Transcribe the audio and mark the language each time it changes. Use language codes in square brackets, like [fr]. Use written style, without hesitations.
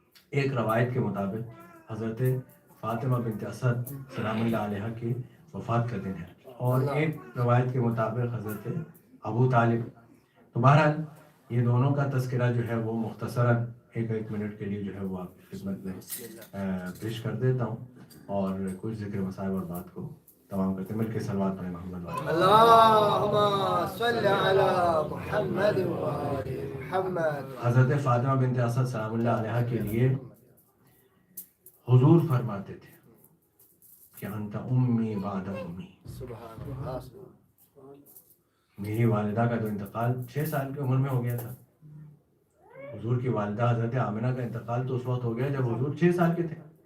[ur] ایک روایت کے مطابق حضرت فاطمہ بنت اسد سلام اللہ علیہ کی وفات کا دن ہے، اور ایک روایت کے مطابق حضرت ابو طالب. تو بہرحال یہ دونوں کا تذکرہ جو ہے وہ مختصراً ایک منٹ کے لیے جو ہے وہ آپ کی خدمت میں پیش کر دیتا ہوں، اور کچھ ذکر مسائل اور بات کو تمام کرتے ہیں. مل کے صلوات پڑھیں محمد والے. [ar] اللهم صل على محمد وآل محمد. [ur] حضرت فاطمہ بنت اسد سلام اللہ علیہ کے لیے حضور فرماتے تھے کہ [ar] انت امی بعد امی. [ur] سبحان اللہ. میری والدہ کا جو انتقال 6 سال کی عمر میں ہو گیا تھا. حضور کی والدہ حضرت آمنہ کا انتقال تو اس وقت ہو گیا جب حضور 6 سال کے تھے.